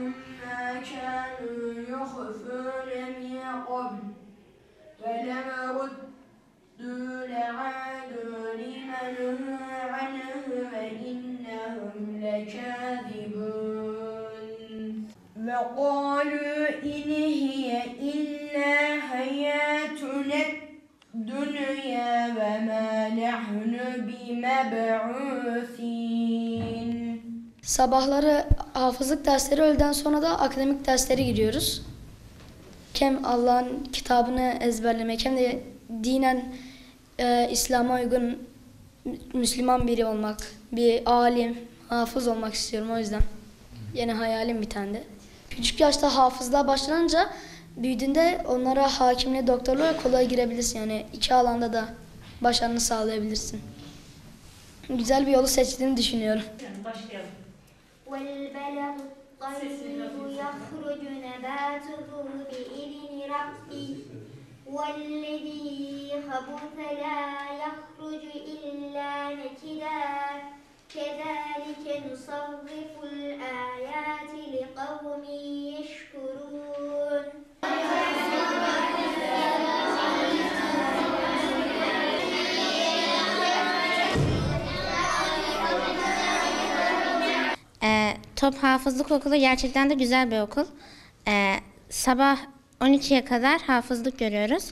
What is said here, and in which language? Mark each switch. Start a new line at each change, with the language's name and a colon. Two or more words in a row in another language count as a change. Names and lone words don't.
Arabic: ما كانوا يخفون من قبل ولما ردوا لعادوا لما نهوا عنه وإنهم لكاذبون وقالوا إن هي إلا حياتنا الدنيا وما نحن بمبعوثين.
Turkish: Sabahları hafızlık dersleri, öğleden sonra da akademik derslere giriyoruz. Hem Allah'ın kitabını ezberlemek hem de dinen İslam'a uygun Müslüman biri olmak, bir alim, hafız olmak istiyorum o yüzden. Yine hayalim bir tane de. Küçük yaşta hafızlığa başlanınca büyüdüğünde onlara hakimliğe, doktorluğa kolay girebilirsin. Yani iki alanda da başarını sağlayabilirsin. Güzel bir yolu seçtiğini düşünüyorum. Başlayalım.
Arabic: والبلد الطيب يخرج نباته بإذن ربه والذي خبث لا يخرج إلا نكدا كذلك نصرف الآيات لقوم يشكرون.
Turkish: Top Hafızlık Okulu gerçekten de güzel bir okul. Sabah 12'ye kadar hafızlık görüyoruz.